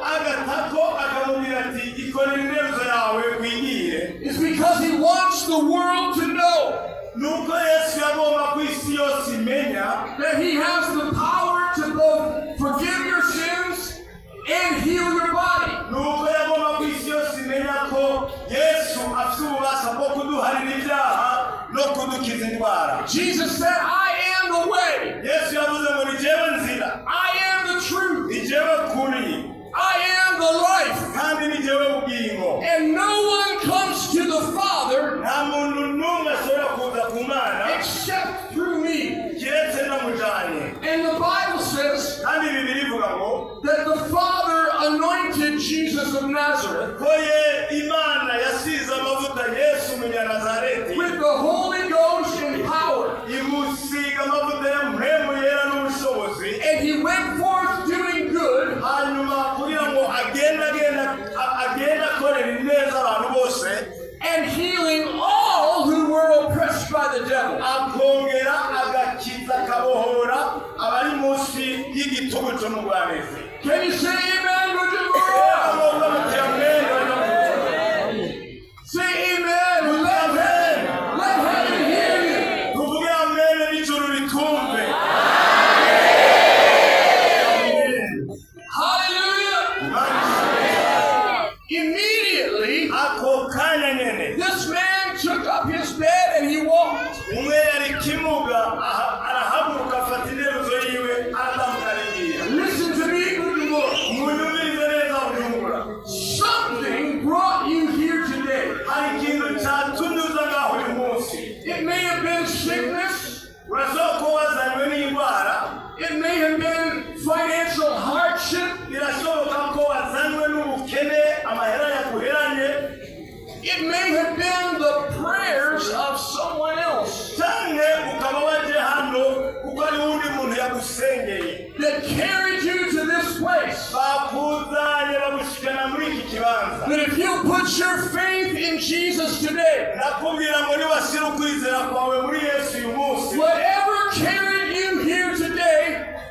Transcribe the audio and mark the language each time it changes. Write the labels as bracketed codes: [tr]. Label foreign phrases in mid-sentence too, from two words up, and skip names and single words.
[rn] agatako akamubwira ati ikorera interuzo yawe wigire, [en] is because he wants the world to know [rn] nuko Yesu yagomba ku isi yose imenya [en] that he has the power to both forgive your sins and heal your body. [rn] nuko yagomba ku isi yose imenya ko Yesu afite ububasha bwo kuduharira ibyaha no kudukiza indwara. [en] Jesus said, I am the way, [rn] Yesu yavuze ngo ni jewe nzira, [en] I am the truth, [rn] ni jewe kuri, [en] I am the life, [rn] kandi ni jewe ubugingo. [en] and no one comes to the Father [rn] Nta muntu n'umwe ashobora kuza ku Mana [en] except through me. [rn] kiretse namujanye. [en] And the Bible says [rn] Kandi Bibiri ivuga ngo [en] that the Father anointed Jesus of Nazareth [rn] ko Imana yasize amavuta Yesu Umunyanazareti [en] with the Holy Ghost and power. [rn] imusiga amavuta ya mpemu yera n'ubushobozi, [en] And he went forth doing good [rn] hanyuma kugira ngo agenda akorera ineza abantu bose, [en] and healing all who were oppressed by the devil. [rn] akongera agakiza akabohora abari munsi y'igitugu cy'umugwaneza. [en] Can you say amen, Bujumbura? Say amen. Let heaven hear you. [rn] Tuvuge amen n'ijuru ritumve. [en] Hallelujah. Immediately, [rn] Ako kanya nyene [en] this man took up his bed and he walked. [rn] umwe yari kimuga arahaguruka afata interuzo yiwe aratambuka arigira. [en] Listen to me, Bujumbura. [rn] Munyumvirize neza Bujumbura. [en] Something brought you here today. [rn] Hari ikintu cyatumye uza ngaho uyu munsi. [en] It may have been sickness. [rn] Urashobora kuba wazanywe n'indwara. [en] It may have been financial hardship. [rn] Birashoboka ko wazanywe n'ubukene, amahera yaguheranye. [en] It may have been the prayers of someone else [rn] Cyane ukaba waje hano kuko ari undi muntu yagusengeye. [en] that carried you to this place. [rn] Bakuzanye bagushikana muri iki kibanza. [en] But if you put your faith in Jesus today, [rn] Nakubwira ngo niwashyira ukwizera kwawe muri Yesu uyu munsi, [en] whatever carried you here today